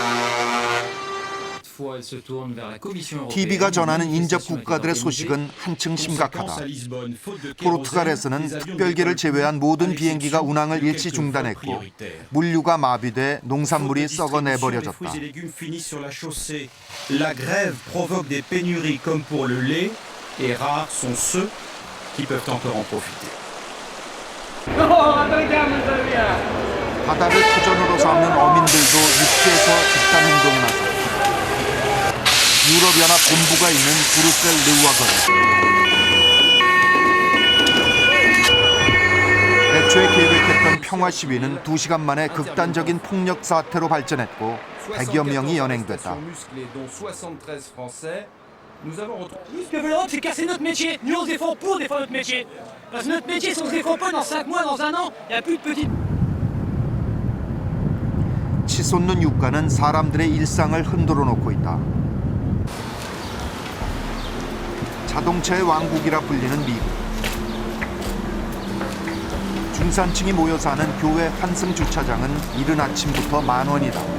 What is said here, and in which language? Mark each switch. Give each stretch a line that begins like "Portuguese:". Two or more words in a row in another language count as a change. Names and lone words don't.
Korean: TV가 전하는 인접 국가들의 소식은 한층 심각하다. 포르투갈에서는 특별기를 제외한 모든 비행기가 운항을 일시 중단했고 물류가 마비돼 농산물이 썩어내버려졌다.
French: La grève provoque des pénuries comme pour le lait et rares sont ceux qui peuvent encore en profiter.
Korean: 바다를 터전으로 삼는 어민들도 육지에서 집단 행동 나섰다. 유럽연합 본부가 있는 브뤼셀 르와거리. 애초에 계획했던 평화 시위는 2시간 만에 극단적인 폭력 사태로 발전했고 100여 명이 연행됐다.
French: Ce que veut l'Europe, c'est casser notre métier. Nous, on se défend pour défendre notre métier. Parce que notre métier, si on se défend pas dans 5 mois, dans un an, il n'y a plus de petites...
Korean: 치솟는 유가는 사람들의 일상을 흔들어 놓고 있다. 자동차의 왕국이라 불리는 미국. 중산층이 모여 사는 교회 환승 주차장은 이른 아침부터 만원이다.